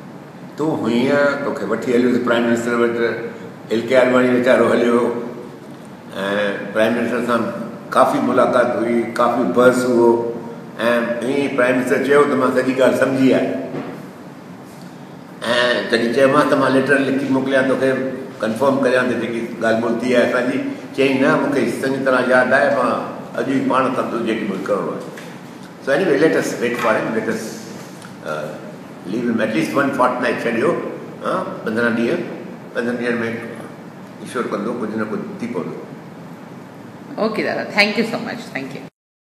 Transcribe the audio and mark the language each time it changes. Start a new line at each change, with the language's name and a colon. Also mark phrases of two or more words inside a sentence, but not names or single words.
Sindhi: तूं हीअं तोखे वठी हलियोसि
English: prime minister
Sindhi: वटि, एल के आडवाणी वीचारो हलियो ऐं
English: prime minister
Sindhi: सां काफ़ी मुलाक़ात हुई, काफ़ी बहस हुओ ऐं हीअं
English: prime minister
Sindhi: चयो त मां सॼी ॻाल्हि सम्झी आहे ऐं जॾहिं चयोमांसि त मां लेटर लिखी मोकिलियां तोखे कंफर्म करियां त जेकी ॻाल्हि ॿोल थी आहे असांजी, चई न मूंखे चङी तरह यादि आहे, मां अॼु ई पाण कंदुसि जेकी मूंखे करिणो आहे।
English: so anyway let us wait for him, let us leave him atleast 1 fortnight
Sindhi: छॾियो, 15 ॾींहं में ईश्वर कंदो कुझु न कुझु थी पवंदो।
English: okay dada, thank you so much, thank you.